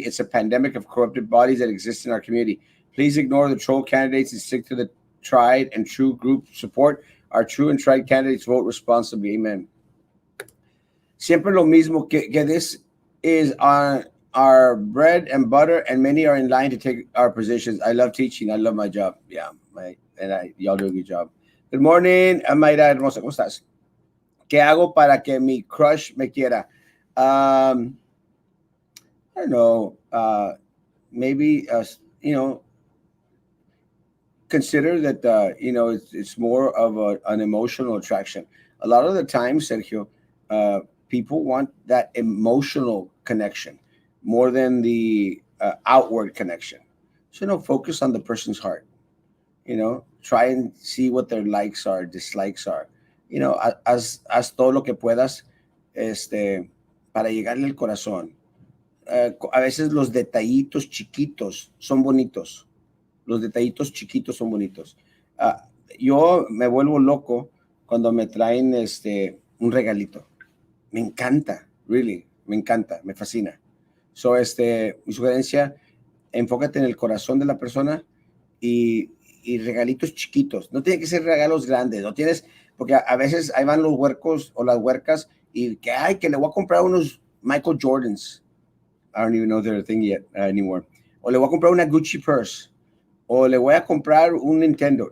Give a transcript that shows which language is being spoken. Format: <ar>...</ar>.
<en>It's a pandemic of corrupted bodies that exist in our community. Please ignore the troll candidates and stick to the tried and true group support. Our true and tried candidates vote responsibly. Amen.</en> <es>Siempre lo mismo que</es> <en>this is our bread and butter, and many are in line to take our positions. I love teaching. I love my job. Yeah, y'all do a good job. Good morning, Mayra Hermosa.</en> <es>¿Cómo estás? ¿Qué hago para que mi crush me quiera?</es> <en>I don't know. Maybe consider that it's more of an emotional attraction. A lot of the time, Sergio, people want that emotional connection more than the outward connection. So focus on the person's heart. Try and see what their likes are, dislikes are.</en> <es>Haz todo lo que puedas, para llegarle al corazón. A veces los detallitos chiquitos son bonitos. Los detallitos chiquitos son bonitos. Yo me vuelvo loco cuando me traen un regalito. Me encanta, really, me encanta, me fascina. So, mi sugerencia, enfócate en el corazón de la persona y regalitos chiquitos. No tiene que ser regalos grandes, no tienes, porque a veces ahí van los huercos o las huercas y que le voy a comprar unos Michael Jordans.</es> <en>I don't even know they're a thing yet anymore.</en> <es>O le voy a comprar una Gucci purse. O le voy a comprar un Nintendo.</es>